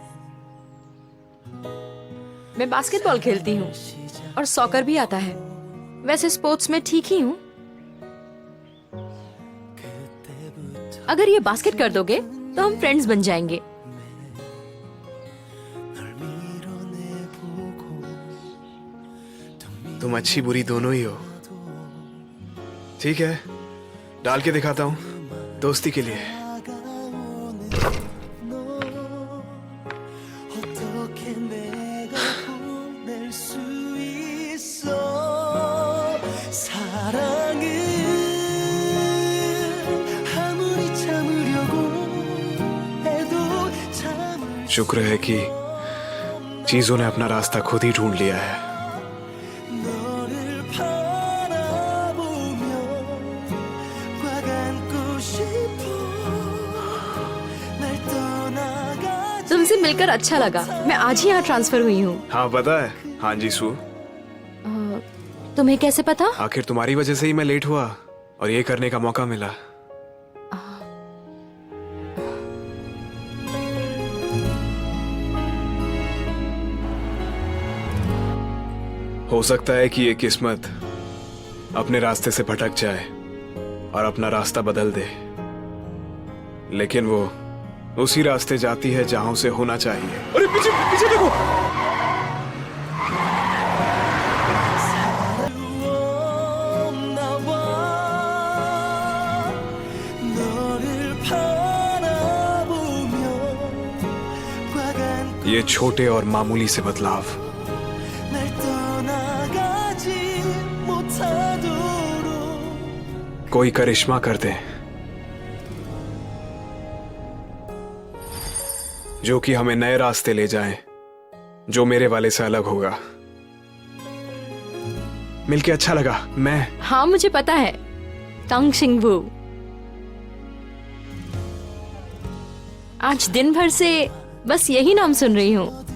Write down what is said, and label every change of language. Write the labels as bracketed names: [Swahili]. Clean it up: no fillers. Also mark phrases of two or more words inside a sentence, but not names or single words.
[Hindi] मैं बास्केटबॉल खेलती हूँ और सॉकर भी आता है। वैसे स्पोर्ट्स में ठीक ही हूँ। अगर ये बास्केट कर दोगे तो हम फ्रेंड्स बन जाएंगे। [Korean] 널 밀어내보고 [Hindi] तुम अच्छी बुरी दोनों ही हो। ठीक है, डाल के दिखाता हूँ, दोस्ती के लिए। [Korean] 어떻게 내가 보낼 수 있어 사랑은 아무리 참으려고 해도 참을 [Hindi] शुक्र है कि चीजों ने अपना रास्ता खुद ही ढूंढ लिया है। [Korean] 너를 바라보며 꽉 안고 싶어 날 떠나가지 [Hindi] तुमसे मिलकर अच्छा लगा। मैं आज ही यहाँ ट्रांसफर हुई हूँ। हाँ पता है। हाँ जी सू, तुम्हें कैसे पता? आखिर तुम्हारी वजह से ही मैं लेट हुआ और ये करने का मौका मिला। हो सकता है कि ये किस्मत अपने रास्ते से भटक जाए और अपना रास्ता बदल दे, लेकिन वो उसी रास्ते जाती है जहां उसे होना चाहिए। अरे पीछे पीछे देखो। [Korean] 나와 너를 바라보며 꽉 안고 [Hindi] ये छोटे और मामूली से बदलाव [Korean] 날 떠나가지 못하도록 [Hindi] कोई करिश्मा कर दे, जो कि हमें नए रास्ते ले जाएं, जो मेरे वाले से अलग होगा। मिलके अच्छा लगा। मैं हाँ मुझे पता है, तंग शिंगबू। आज दिन भर से बस यही नाम सुन रही हूँ।